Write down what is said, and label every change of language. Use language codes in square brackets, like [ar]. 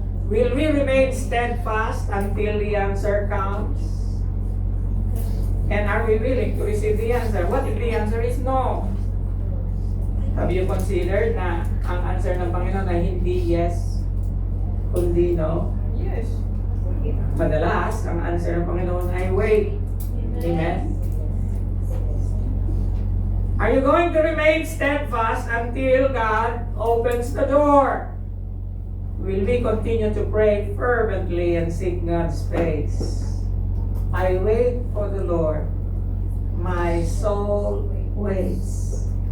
[en] Will we remain steadfast until the answer comes? And are we willing to receive the answer? What if the answer is no? Have you considered [tl] na ang answer ng Panginoon ay hindi yes, kundi no? [en] Yes. [tl] Madalas, ang answer ng Panginoon ay wait. [en] Amen? Are you going to remain steadfast until God opens the door? Will we continue to pray fervently and seek God's face? I wait for the Lord. My soul waits.